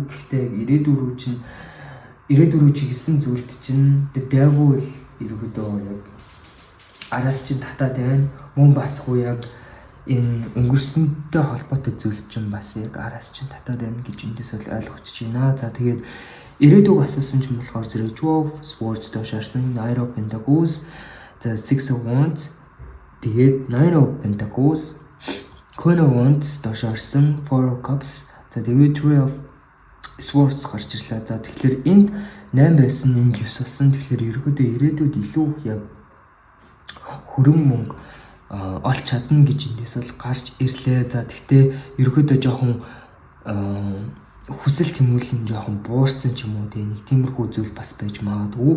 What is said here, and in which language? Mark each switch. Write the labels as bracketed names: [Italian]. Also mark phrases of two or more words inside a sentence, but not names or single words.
[Mongolian] Гэхдээ ирээдүй рүү чиглэсэн зүйлд чинь The Devil ерөөдөө яг араас чинь татаад байна. Мөн бас хуу яг энэ өнгөрсөнтэй холбоотой зүйл чинь бас яг араас чинь татаад байна гэж эндээс бол ойлгогдож байна. За тэгээд ирээдүйг асуусан ч юм болохоор зэрэг Two of Swords доош орсон, Nine of Pentacles, за Six of Wands, тэгээд Nine of Pentacles, Queen of Wands доош орсон, Four of Cups, за тэгээд Three of Swords гарч ирлээ. За тэгэхээр энд 8 байсан, энд 9 болсон. Тэгэхээр ерөөдөө ирээдүйд илүү яг хөрөнгө мөнгө олж чадна гэж эндээс бол гарч ирлээ. За тэгтээ ерөөдөө жоохон хүсэл тэмүүлэн жоохон буурсан ч юм уу нэг тиймэрхүү зүйл бас байж магадгүй.